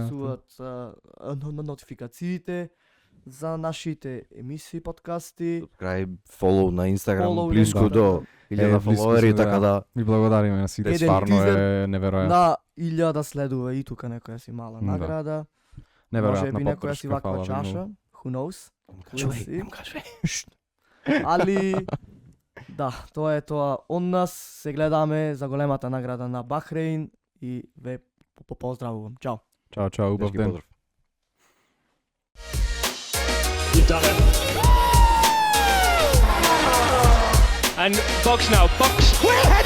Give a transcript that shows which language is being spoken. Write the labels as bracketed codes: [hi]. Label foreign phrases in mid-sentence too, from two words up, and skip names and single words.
[mk] истесуваат нотификациите за нашите емисии, подкасти. Крај фолоу на Инстаграм, Фолоу, близко да. до 1000 близко фоловери, сме, така да. да И благодариме на сите, Еден стварно тизер е неверојатно. На 1000 следува и тука некоја си мала Да. награда. Може Неверојатна би некоја си поддршка, ваква фала ви чаша. многу. [en] Who knows? [mk] Кажувај, си. кажувај. Али да, тоа е тоа. Од нас се гледаме за големата награда на Бахрейн и ве поздравувам. Чао. Чао, чао, убав Дечки, ден. поздрав. [en] You've done it. And Box now. Box.